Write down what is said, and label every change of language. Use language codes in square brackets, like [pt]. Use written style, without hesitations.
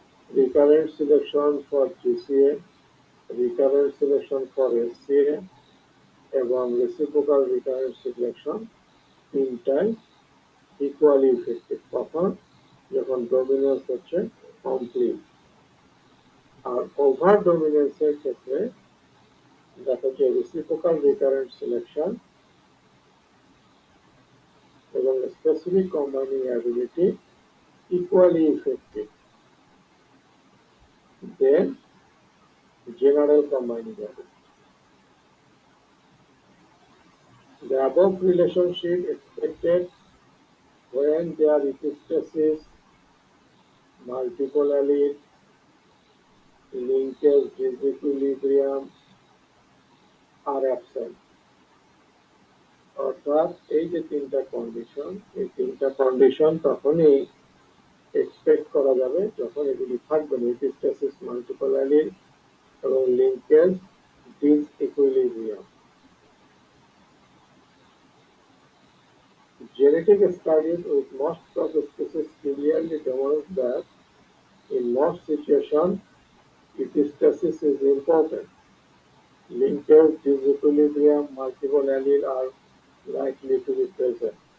[en] recurrent selection for GCA, recurrent selection for SCA এবং reciprocal recurrent selection তিনটাই equally effective [bn] তখন যখন dominance হচ্ছে কমপ্লিট। আর ওভার ডমিনেন্সের ক্ষেত্রে দেখা যায় রেসিপ্রোকাল রিকারেন্ট সিলেকশন এবং specific combining ability [en] equally effective than general combining ability. The above relationship expected when there is epistasis, multiple allele, linkage disequilibrium are absent. [bn] অর্থাৎ এই যে তিনটা কন্ডিশন, এই তিনটা কন্ডিশন তখনই এক্সপেক্ট করা যাবে যখন এগুলি থাকবে না, এপিস্টাসিস, মাল্টিপল অ্যালিল এবং linkage ডিসইকুইলিব্রিয়াম। [en] Genetic studies with most of the species clearly demonstrate that in most situations epistasis is important. Linkage disequilibrium, multiple allele are likely to be present.